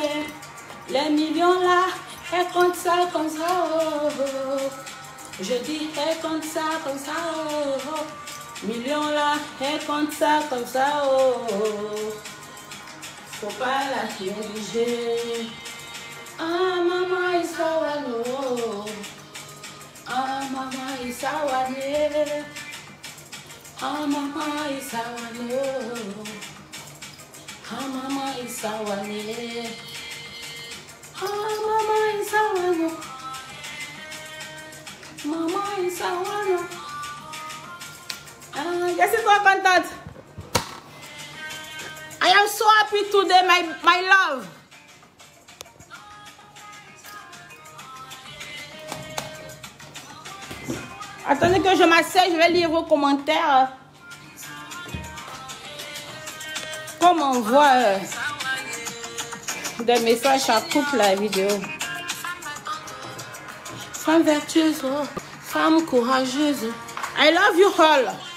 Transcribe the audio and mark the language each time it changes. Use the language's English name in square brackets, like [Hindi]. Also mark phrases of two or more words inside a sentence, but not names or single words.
[French] Les millions là, elle compte ça comme ça. Oh, oh. Je dis, elle compte ça comme ça. Oh, oh. Millions là, elle compte ça comme ça. Oh, oh. Faut pas la négliger. Ah, maman Isawane. Ah, maman Isawane. Ah, maman Isawane. Ah, maman Isawane. Ah, maman Isawane. Maman Isawane. Ah, je suis trop contente. [English] I am so happy today, my love. [French] Attendez que je m'asseye, je vais lire vos commentaires. Comme on voit des messages, ça coupe la vidéo. Femme vertueuse, femme courageuse. [English] I love you all.